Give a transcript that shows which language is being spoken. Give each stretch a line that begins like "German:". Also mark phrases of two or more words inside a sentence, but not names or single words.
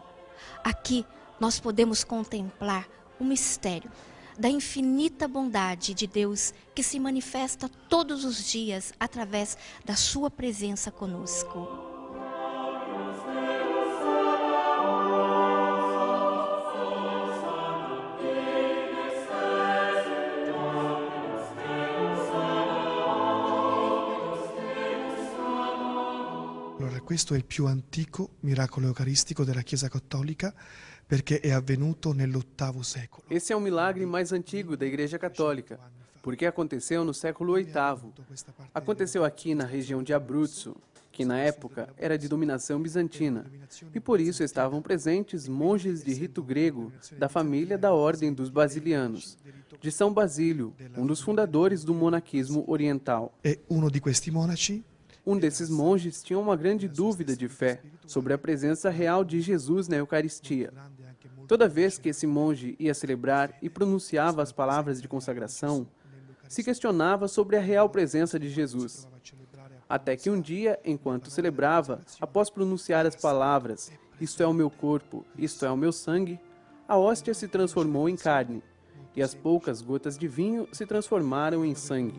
Portuguese: Aqui nós podemos contemplar o mistério da infinita bondade de Deus que se manifesta todos os dias através da sua presença conosco.
Italian: Allora, questo è il più antico miracolo eucaristico della Chiesa Cattolica perché è avvenuto nell'8º secolo.
Portuguese: Esse é o milagre mais antigo da Igreja Católica, porque aconteceu no século VIII. Aconteceu aqui na região de Abruzzo, que na época era de dominação bizantina, e por isso estavam presentes monges de rito grego da família da Ordem dos Basilianos, de São Basílio, um dos fundadores do monaquismo oriental.
Italian: E uno di questi monaci
Portuguese: Um desses monges tinha uma grande dúvida de fé sobre a presença real de Jesus na Eucaristia. Toda vez que esse monge ia celebrar e pronunciava as palavras de consagração, se questionava sobre a real presença de Jesus. Até que um dia, enquanto celebrava, após pronunciar as palavras, "Isto é o meu corpo, isto é o meu sangue", a hóstia se transformou em carne, e as poucas gotas de vinho se transformaram em sangue.